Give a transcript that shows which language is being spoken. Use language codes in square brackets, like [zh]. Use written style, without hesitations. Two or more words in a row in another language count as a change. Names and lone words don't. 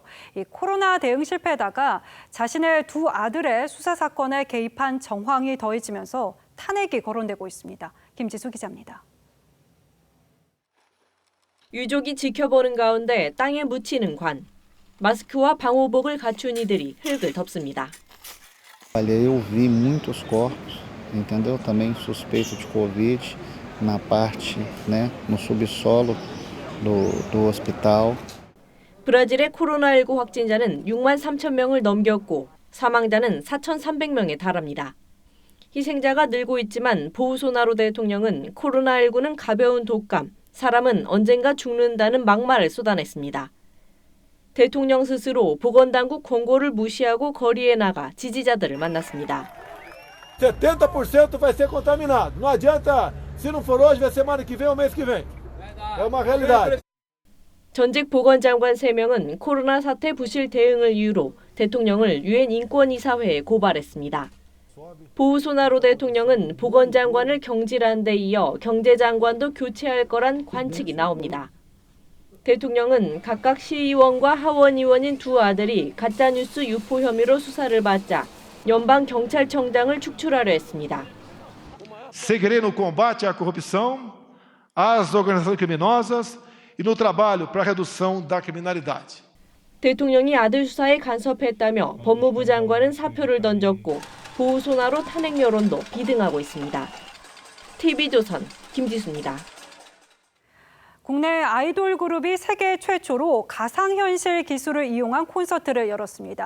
[ko] 이 코로나 대응 실패에다가 자신의 두 아들의 수사 사건에 개입한 정황이 더해지면서 탄핵이 거론되고 있습니다. 김지수 기자입니다. 유족이 지켜보는 가운데 땅에 묻히는 관. 마스크와 방호복을 갖춘 이들이 흙을 덮습니다. [pt] Eu vi muitos corpos, entendeu? Também suspeito de Covid na parte, no subsolo do hospital. [ko] 브라질의 코로나19 확진자는 6만 3천 명을 넘겼고 사망자는 4,300명에 달합니다. 희생자가 늘고 있지만 보우소나루 대통령은 코로나19는 가벼운 독감, 사람은 언젠가 죽는다는 막말을 쏟아냈습니다. 대통령 스스로 보건당국 권고를 무시하고 거리에 나가 지지자들을 만났습니다. [pt] 70% vai ser contaminado. Não adianta, se não for hoje, vai semana que vem ou mês que vem. É uma realidade. [ko] 전직 보건장관 3명은 코로나 사태 부실 대응을 이유로 대통령을 유엔 인권이사회에 고발했습니다. 보우소나루 대통령은 보건장관을 경질한 데 이어 경제장관도 교체할 거란 관측이 나옵니다. 대통령은 각각 시의원과 하원의원인 두 아들이 가짜뉴스 유포 혐의로 수사를 받자 연방경찰청장을 축출하려 했습니다. [pt] Seguirei no combate à corrupção, às organizações criminosas e no trabalho para a redução da criminalidade. [ko] 대통령이 아들 수사에 간섭했다며 법무부 장관은 사표를 던졌고 보우소나로 탄핵 여론도 비등하고 있습니다. TV조선 김지수입니다. 국내 아이돌 그룹이 세계 최초로 가상현실 기술을 이용한 콘서트를 열었습니다.